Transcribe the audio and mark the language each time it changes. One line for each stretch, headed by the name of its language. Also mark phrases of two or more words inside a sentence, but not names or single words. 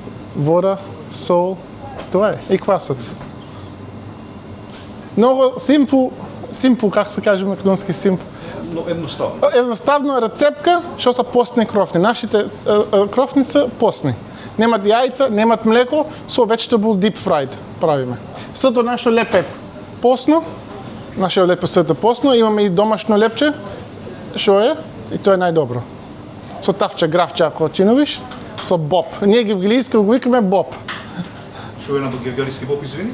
Macedonian: вода, сол, тоа е, и квасец. Многу симпл, как се каже македонски симпл. Но едноставно. Едноставно рецепка што се постни крофни. Нашите крофни се постни. Немат јајца, немат млеко, со
English: vegetable deep fried
Macedonian: правиме. Сето наше лепе постно, наше лепе сето постно, имаме и домашно лепче, што е, и тоа е најдобро. Со тавче, графче, ако чинувиш, со боб. Ние ги англиски го викаме боб. Што е на гевгалиски боб, извини?